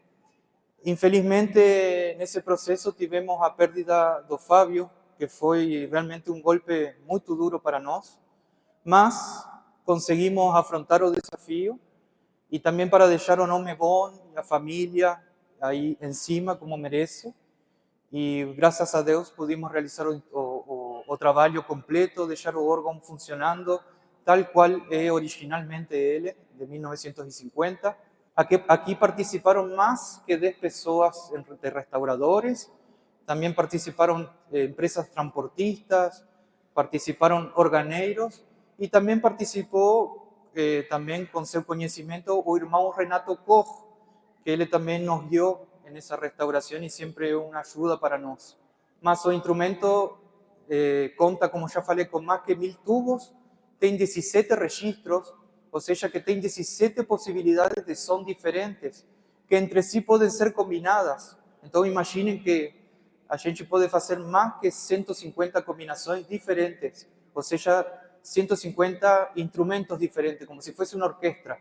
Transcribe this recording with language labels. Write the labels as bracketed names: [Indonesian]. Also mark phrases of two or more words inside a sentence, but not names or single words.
[Portuguese] Infelizmente, nesse processo tivemos a perda do Fábio, que foi realmente um golpe muito duro para nós, mas conseguimos afrontar o desafio e também para deixar o nome bom e a família aí em cima, como merece. E graças a Deus pudimos realizar o trabalho completo, deixar o órgão funcionando, [Spanish] tal cual es originalmente él, de 1950. Aquí participaron más que 10 personas de restauradores, también participaron empresas transportistas, participaron organeiros y también participó, también con su conocimiento, o hermano Renato Koch, que él también nos guió en esa restauración y siempre una ayuda para nosotros. [Portuguese] Mas o instrumento conta, como ya falei, [Spanish] con más que 1000 tubos, [Portuguese] tem 17 registros, ou seja, que tem 17 possibilidades de som diferentes, que entre si podem ser combinadas. Então, imaginem que a gente pode fazer mais que 150 combinações diferentes, ou seja, 150 instrumentos diferentes, como se fosse uma orquestra.